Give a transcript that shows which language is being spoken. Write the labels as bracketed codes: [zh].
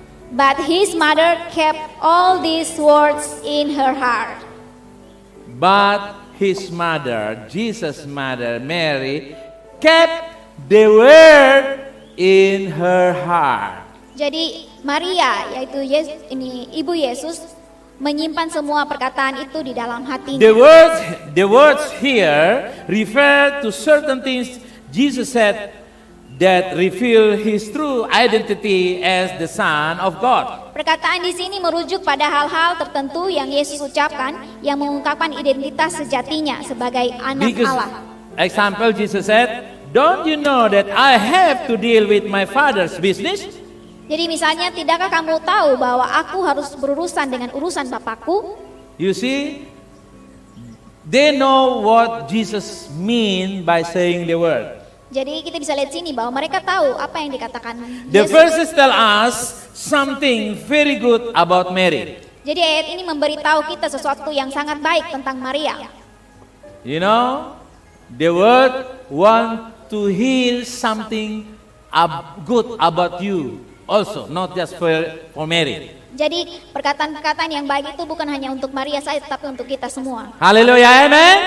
[en] But his mother kept all these words in her heart. But his mother, Jesus' mother, Mary, kept the word in her heart. [id] Jadi Maria, yaitu ibu Yesus, menyimpan semua perkataan itu di dalam hatinya. [en] The words here refer to certain things Jesus said that reveal his true identity as the Son of God. [id] Perkataan di sini merujuk pada hal-hal tertentu yang Yesus ucapkan yang mengungkapkan identitas sejatinya sebagai anak Allah. [en] Example, Jesus said, "Don't you know that I have to deal with my Father's business?" [id] Jadi misalnya, tidakkah kamu tahu bahwa aku harus berurusan dengan urusan Bapakku? [en] You see, they know what Jesus mean by saying the word. [id] Jadi kita bisa lihat sini bahwa mereka tahu apa yang dikatakan [en] The [id] Yesus. [en] verses tell us something very good about Mary. [id] Jadi ayat ini memberitahu kita sesuatu yang sangat baik tentang Maria. [en] You know, the word want to hear something good about you also, not just for Mary. [id] Jadi perkataan-perkataan yang baik itu bukan hanya untuk Maria saja, tapi untuk kita semua. [en] Hallelujah, amen.